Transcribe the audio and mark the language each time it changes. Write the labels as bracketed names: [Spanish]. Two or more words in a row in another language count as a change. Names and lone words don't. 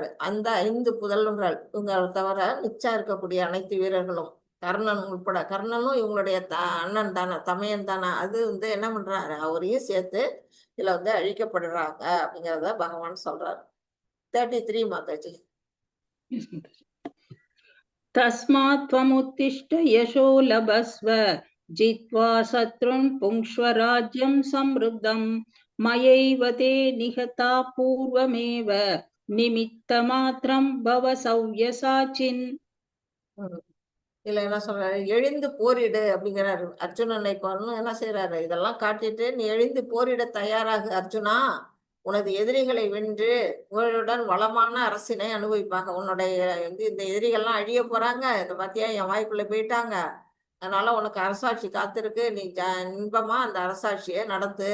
[Tamil] அந்த 5 புதல்வர்கள் இவங்க தவிர மிச்சம் இருக்கக்கூடிய அனைத்து வீரர்களும், கர்ணன் உட்பட, கர்ணனும் இவங்களுடைய அண்ணன் தானே, தமையன் தானே, அது வந்து என்ன பண்றாரு, அவரையும் சேர்த்து இதுல வந்து அழிக்கப்படுறாங்க அப்படிங்கிறத பகவான் சொல்றாரு. 33 மாதாஜி. [Sanskrit] तस्मात् त्वमुत्तिष्ठ यशो लभस्व जित्वा शत्रुन् पुङ्क्ष्व राज्यं समृद्धं मयैव ते निहता पूर्वमेव निमित्तमात्रं भव सव्यसाचिन्. [Tamil] இல்ல என்ன சொல்றாரு, எழுந்து போரிடு அப்படிங்கிறாரு. அர்ஜுனனை என்ன செய்யறாரு, இதெல்லாம் காட்டிட்டு நீ எழுந்து போரிட தயாராகு அர்ஜுனா, உனது எதிரிகளை வென்று உங்களுடன் வளமான அரசினை அனுபவிப்பாங்க. உன்னுடைய வந்து இந்த எதிரிகள்லாம் அழிய போறாங்க, இந்த பாத்தியா என் வாய்க்குள்ள போயிட்டாங்க, அதனால உனக்கு அரசாட்சி காத்திருக்கு, நீ இன்பமா அந்த அரசாட்சியை நடத்து.